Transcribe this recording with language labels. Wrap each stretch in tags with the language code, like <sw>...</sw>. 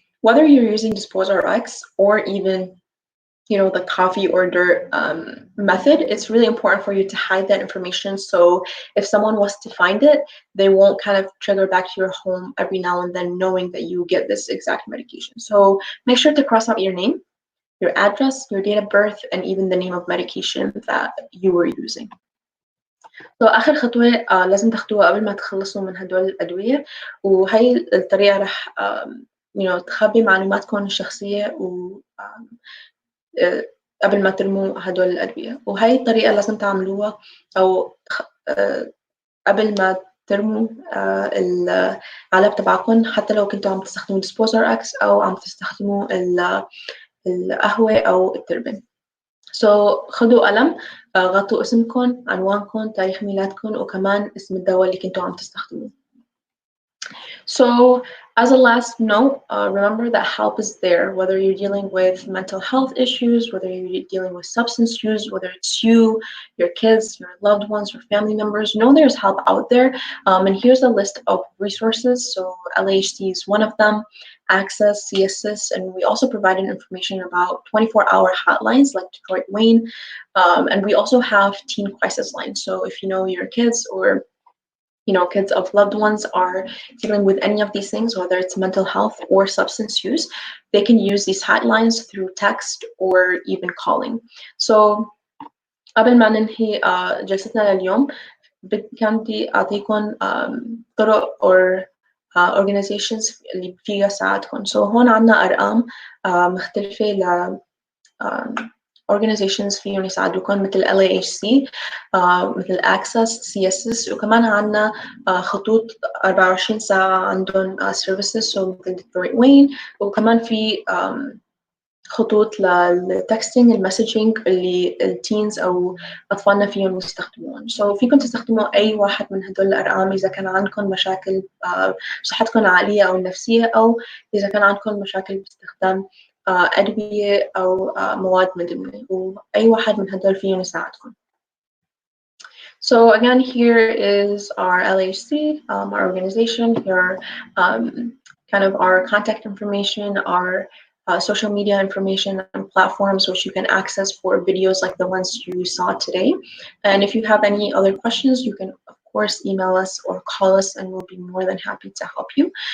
<en>Whether you're using Dispose RX or even, you know, the coffee or dirt method, it's really important for you to hide that information. So if someone was to find it, they won't kind of trigger back to your home every now and then knowing that you get this exact medication. So make sure to cross out your name, your address, your date of birth, and even the name of medication that you were using.</en> <ar>So آخر خطوة لازم تاخدوها قبل ما تخلصوا من هدول الأدوية، وهي الطريقة رح تخبي معلوماتكم الشخصية و قبل ما ترموا هدول الأدوية. وهي الطريقة لازم تعملوها أو قبل ما ترموا العلب تبعكم، حتى لو كنتوا عم تستخدموا Dispose RX أو عم تستخدموا القهوة أو التربن. So خدوا قلم، غطوا اسمكم، عنوانكم، تاريخ ميلادكم، وكمان اسم الدواء اللي كنتوا عم تستخدموه.</ar> <en>So as a last note, remember that help is there, whether you're dealing with mental health issues, whether you're dealing with substance use, whether it's you, your kids, your loved ones, your family members, know there's help out there. And here's a list of resources. So LAHC is one of them, Access, CSIS, and we also provided information about 24-hour hotlines like Detroit Wayne. And we also have teen crisis lines. So if you know your kids or kids of loved ones are dealing with any of these things, whether it's mental health or substance use, they can use these hotlines through text or even calling.</en> <ar>So قبل ما ننهي جلستنا لليوم كان بدي أعطيكم طرق</ar> <en>or organizations</en> <ar>اللي فيها ساعدكم. So هون عنا أرقام مختلفة ل organizations فيهم يساعدوكم مثل LAHC، مثل Access، CSIS، وكمان عنا خطوط 24 ساعة عندهم</ar> <en>services so</en> <ar>مثل Detroit Wayne، وكمان في خطوط للتكستينج المسجنج اللي التينز أو أطفالنا فيهم يستخدمون. So فيكم تستخدموا أي واحد من هدول الأرقام إذا كان عندكم مشاكل بصحتكم العقلية أو النفسية، أو إذا كان عندكم مشاكل باستخدام أدوية أو مواد مدمنة، وأي واحد من هدول فيهم يساعدكم.</ar> <en>So again, here is our LHC, our organization. Here are kind of our contact information, our social media information and platforms which you can access for videos like the ones you saw today. And if you have any other questions, you can of course email us or call us, and we'll be more than happy to help you.</en>